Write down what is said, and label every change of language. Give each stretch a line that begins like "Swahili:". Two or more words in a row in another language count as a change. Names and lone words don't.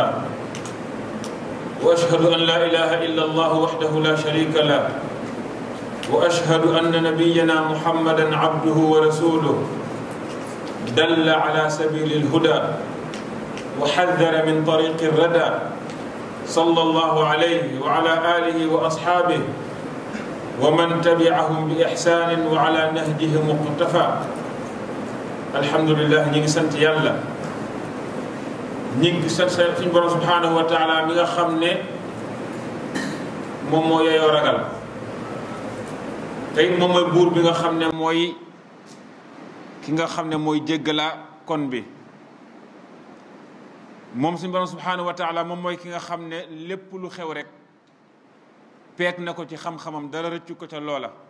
Arabic: وأشهد أن لا إله إلا الله وحده لا شريك له وأشهد أن نبينا محمدا عبده ورسوله دل على سبيل الهدى وحذر من طريق الردى صلى الله عليه وعلى آله وأصحابه ومن تبعهم بإحسان وعلى نهجه مقتفى الحمد لله
Wolof: ñi ngi sant yàlla ñi ngi sant suñu borom
Arabic: سبحانه وتعالى
Wolof: mi nga xam ne moom moo yeyoo ragal tey moom mooy buur bi nga xam ne mooy ki nga xam ne mooy jéggalaa kon bi moom suñu borom
Arabic: سبحانه وتعالى
Wolof: moom mooy ki nga xam ne lépp lu xew rek peeg na ko ci xam-xamam dara rëccu ko ca loola